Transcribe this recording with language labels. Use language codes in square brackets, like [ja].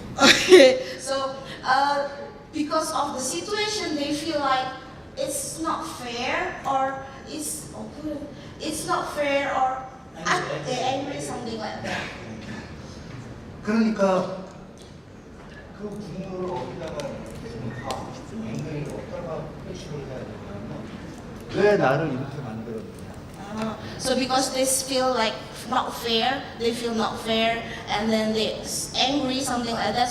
[en] Okay, so because of the situation, they feel like it's not fair or it's not fair or angry, something like that. [ko] 그러니까 그 분노를 어디다가 앵글을 어디다가 표시를 해야 되냐면 왜 나를 이렇게 만들었느냐. [en] So because they feel like not fair, they feel not fair, and then they angry, something like that.